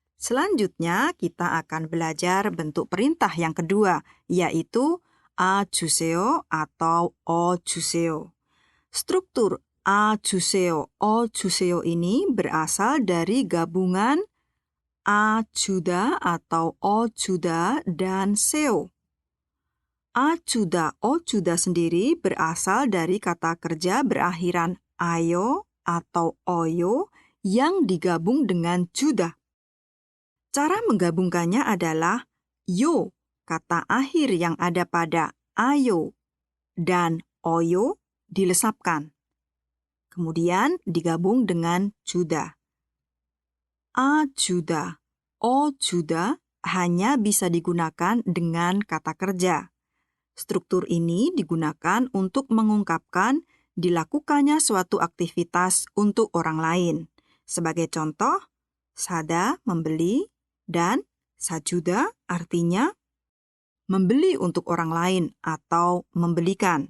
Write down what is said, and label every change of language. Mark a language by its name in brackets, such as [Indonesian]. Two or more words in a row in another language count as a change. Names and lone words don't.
[Indonesian] Selanjutnya, kita akan belajar bentuk perintah yang kedua, yaitu [Korean] 아 주세요 [Indonesian] atau [Korean] 어 주세요. [Indonesian] Struktur [Korean] 아 주세요, 어 주세요 [Indonesian] ini berasal dari gabungan [Korean] 아 주다 [Indonesian] atau [Korean] 어 주다 [Indonesian] dan 세요. [Korean] 아 주다, 어 주다 [Indonesian] sendiri berasal dari kata kerja berakhiran ayo atau oyo yang digabung dengan 주다. Cara menggabungkannya adalah yo, kata akhir yang ada pada ayo dan oyo dilesapkan. Kemudian digabung dengan 주다. [Korean] 아 주다, 어 주다 [Indonesian] hanya bisa digunakan dengan kata kerja. Struktur ini digunakan untuk mengungkapkan dilakukannya suatu aktivitas untuk orang lain. Sebagai contoh, 사다 membeli dan 사주다 artinya membeli untuk orang lain atau membelikan.